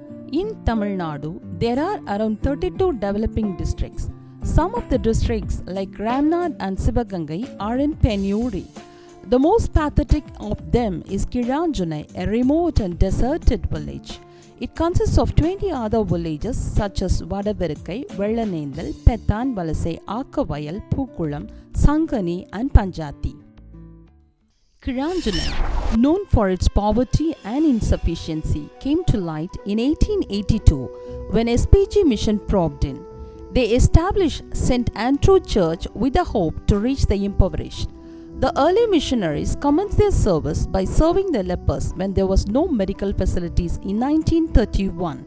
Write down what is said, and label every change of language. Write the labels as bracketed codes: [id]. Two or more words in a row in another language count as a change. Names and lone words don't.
[en] In Tamil Nadu, there are around 32 developing districts. Some of the districts like Ramnad and Sivagangai are in penury. The most pathetic of them is Kiranjunai, a remote and deserted village. It consists of 20 other villages such as Vadavirukkai, Vellanendal, Pethan, Valasai, Akkavayal, Pukulam, Sangani and Panjati. Kiranjunai, known for its poverty and insufficiency, came to light in 1882 when SPG mission probed in. They established St. Andrew Church with the hope to reach the impoverished. The early missionaries commenced their service by serving the lepers when there was no medical facilities in 1931.